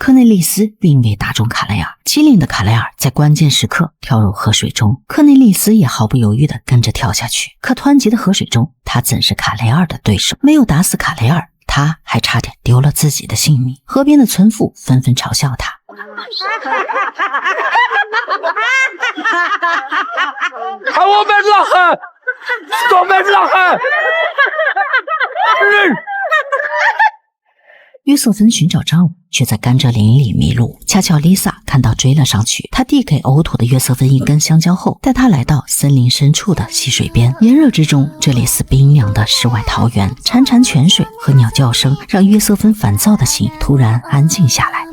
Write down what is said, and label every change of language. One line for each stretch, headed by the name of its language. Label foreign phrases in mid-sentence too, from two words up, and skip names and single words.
Chinese: 科内利斯并未打中卡雷尔，机灵的卡雷尔在关键时刻跳入河水中，科内利斯也毫不犹豫地跟着跳下去。可湍急的河水中，他怎是卡雷尔的对手？没有打死卡雷尔，他还差点丢了自己的性命。河边的村妇纷纷嘲笑他。
Dutch: حوامل lachen! Stop met lachen!
Chinese: 约瑟芬寻找丈夫，却在甘蔗林里迷路。恰巧丽萨看到追了上去，她递给呕吐的约瑟芬一根香蕉后，带他来到森林深处的溪水边。炎热之中，这里是冰凉的世外桃源，潺潺泉水和鸟叫声让约瑟芬烦躁的心突然安静下来。